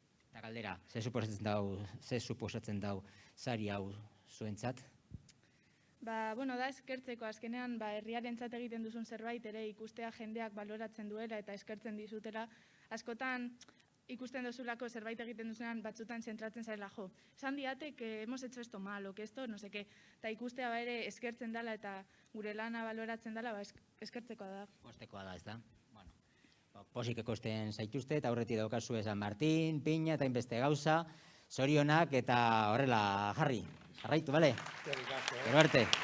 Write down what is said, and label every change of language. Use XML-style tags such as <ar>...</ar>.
<eu>Eta galdera, ze suposatzen dau sari hau zuentzat? Bueno, da eskertzeko azkenean, herriarentzat egiten duzun zerbait ere ikustea jendeak baloratzen duela eta eskertzen dizutela. Askotan ikusten duzulako zerbait egiten duzunean batzutan zentratzen zarela, jo. Esan diate</eu> <es>que hemos hecho esto mal, o que esto, no sé qué.</es> <eu>Eta ikustea ere eskertzen dela eta gure lana baloratzen dela, eskertzekoa da. Postekoa da, ez da? Bueno, posik ekosten zaituzte eta aurretik daukazu San Martin, piña eta inbeste gauza, zorionak eta horrela jarri. Jarraitu, bale? Gero arte.</eu>